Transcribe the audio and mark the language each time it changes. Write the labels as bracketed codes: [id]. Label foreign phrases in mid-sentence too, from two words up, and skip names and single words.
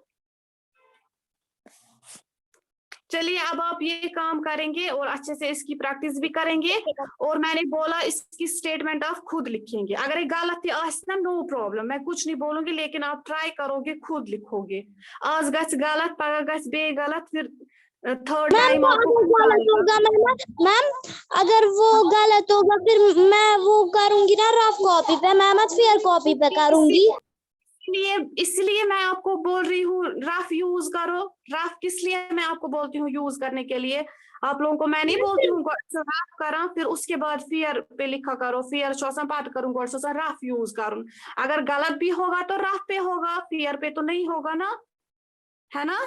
[hi] चलिए अब आप ये काम करेंगे और अच्छे से इसकी प्रैक्टिस भी करेंगे, और मैंने बोला इसकी स्टेटमेंट आप खुद लिखेंगे, अगर ये गलत ना [en] no problem, [hi] मैं कुछ नहीं बोलूंगी, लेकिन आप ट्राई करोगे, खुद लिखोगे। [ks] आज गस गलत, पगा गस बे गलत, फिर [en] third time [hi] मैम अगर वो गलत होगा फिर मैं वो करूंगी ना [en] rough copy [hi] पे, मैं मत [en] fair copy [hi] पे करूंगी। इसलिए मैं आपको बोल रही हूँ रफ यूज करो। रफ किस लिए मैं आपको बोलती हूँ यूज करने के लिए, आप लोगों को मैं नहीं बोलती हूँ रफ करा, फिर उसके बाद फेयर पे लिखा करो, फेयर शोसन बात करूँ रफ यूज करूँ, अगर गलत भी होगा तो रफ पे होगा, फेयर पे तो नहीं होगा ना, है ना।